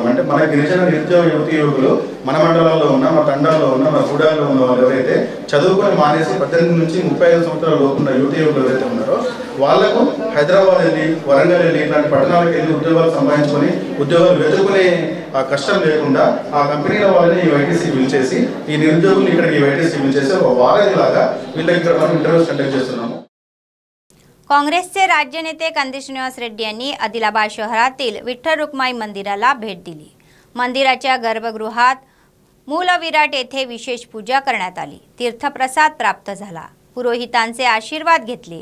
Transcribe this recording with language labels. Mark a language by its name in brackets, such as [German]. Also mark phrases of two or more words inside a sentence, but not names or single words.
[Telugu] అంటే మన గిరిజన నిరుద్యోగ యువతి యువకులు మన మండలాల్లో ఉన్న మన తండాల్లో ఉన్న మన గూడాల్లో ఉన్న వాళ్ళు ఎవరైతే చదువుకొని మానేసి 18 నుంచి 35 సంవత్సరాల లోపు ఉన్న యువతి యువకులు ఎవరైతే ఉన్నారో వాళ్ళకు హైదరాబాద్ వెళ్ళి వరంగల్ వెళ్ళి ఇలాంటి పట్టణాలకు వెళ్ళి ఉద్యోగాలు సంపాదించుకొని ఉద్యోగాలు వెతుకునే ఆ కష్టం లేకుండా ఆ కంపెనీల వాళ్ళని ఈ YTC పిలిచేసి ఈ నిరుద్యోగులు ఇక్కడ ఈ YTC పిలిచేసి ఒక వారాలాగా వీళ్ళ ఇక్కడ మనం [English] interviews conduct [Telugu] చేస్తున్నాము। [Marathi] काँग्रेसचे राज्य नेते कंदी श्रीनिवास रेड्डी यांनी आदिलाबाद शहरातील विठ्ठल रुक्माई मंदिराला भेट दिली। मंदिराच्या गर्भगृहात मूलविराट येथे विशेष पूजा करण्यात आली। तीर्थप्रसाद प्राप्त झाला। पुरोहितांचे आशीर्वाद घेतले।